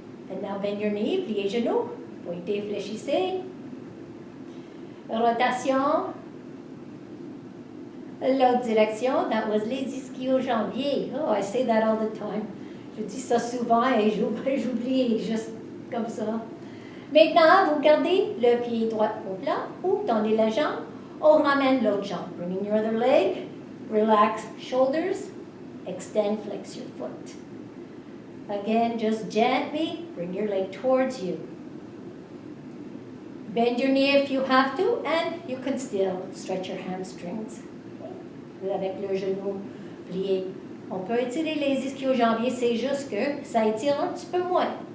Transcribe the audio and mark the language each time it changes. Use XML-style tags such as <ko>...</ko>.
<en>And now bend your knee,</en> <fr>pliez genoux. Pointez, fléchissez.</fr> <en>Rotation.</en> <fr>L'autre direction,</fr> <en>that was les ischio-jambiers. Oh, I say that all the time.</en> <fr>Je dis ça souvent et j'oublie juste comme ça. Maintenant, vous gardez le pied droit au plat ou tendez la jambe. On ramène l'autre jambe.</fr> <en>Bring in your other leg. Relax shoulders. Extend, flex your foot. Again, just gently bring your leg towards you. Bend your knee if you have to, and you can still stretch your hamstrings.</en> <fr>Avec le genou plié. On peut étirer les ischio-jambiers, c'est juste que ça étire un petit peu moins.</fr>